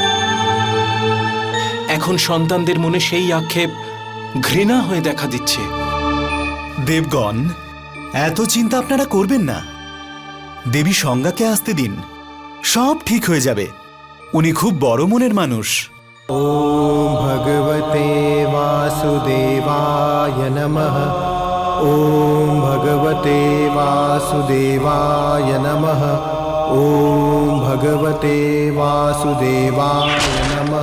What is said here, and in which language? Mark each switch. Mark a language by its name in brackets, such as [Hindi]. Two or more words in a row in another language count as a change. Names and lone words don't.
[Bangla] এখন সন্তানদের মনে সেই আক্ষেপ ঘৃণা হয়ে দেখা দিচ্ছে। দেবগণ, এত চিন্তা আপনারা করবেন না। দেবী সংজ্ঞাকে আসতে দিন, সব ঠিক হয়ে যাবে। উনি খুব বড় মনের মানুষ। [Sanskrit] ॐ भगवते वासुदेवाय नमः। ॐ भगवते वासुदेवाय नमः। ॐ भगवते वासुदेवाय नमः।